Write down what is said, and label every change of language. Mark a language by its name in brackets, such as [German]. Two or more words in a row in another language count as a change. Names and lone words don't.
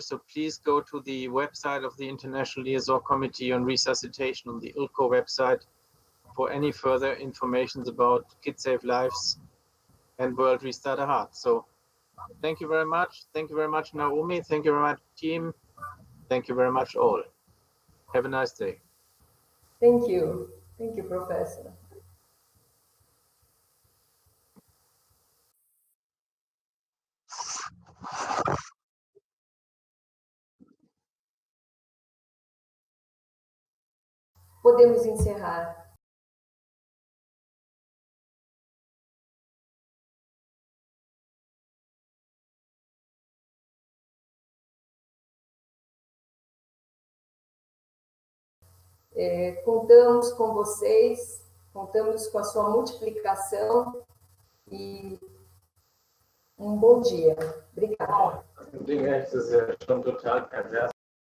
[English] So please go to the website of the International Liaison Committee on Resuscitation on the ILCO website for any further information about Kids Save Lives and World Restart a Heart. So thank you very much. Thank you very much, Naomi. Thank you very much, team. Thank you very much, all. Have a nice day. Thank you. Thank you, [Portuguese] Professor. Podemos encerrar. Contamos com vocês, contamos com a sua multiplicação e um bom dia. Obrigada. [German] Das ist ja schon total pervers.